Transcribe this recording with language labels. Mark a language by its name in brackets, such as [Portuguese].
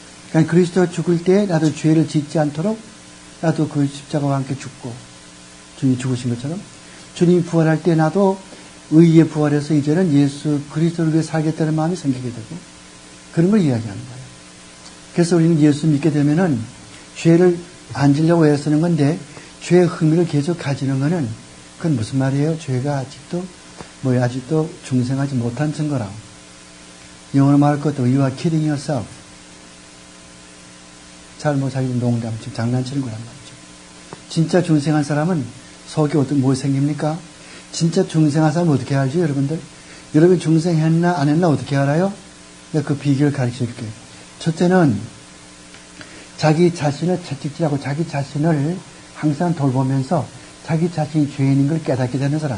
[Korean] 그러니까 그리스도가 죽을 때 나도 죄를 짓지 않도록 나도 그 십자가와 함께 죽고 주님이 죽으신 것처럼 주님이 부활할 때 나도 의에 부활해서 이제는 예수 그리스도를 위해 살겠다는 마음이 생기게 되고 그런 걸 이야기하는 거예요. 그래서 우리는 예수 믿게 되면은 죄를 안 지려고 애쓰는 건데 죄의 흥미를 계속 가지는 거는 그건 무슨 말이에요? 죄가 아직도 중생하지 못한 증거라고. 영어로 말할 것도 [English] you are kidding yourself. [Korean] 자기 농담, 장난치는 거란 말이죠. 진짜 중생한 사람은 속에 뭐 생깁니까? 진짜 중생한 사람은 어떻게 알죠, 여러분들? 여러분 중생했나 안 했나 어떻게 알아요? 내가 그 비결을 가르쳐 줄게요. 첫째는 자기 자신을 채찍질하고 자기 자신을 항상 돌보면서 자기 자신이 죄인인 걸 깨닫게 되는 사람.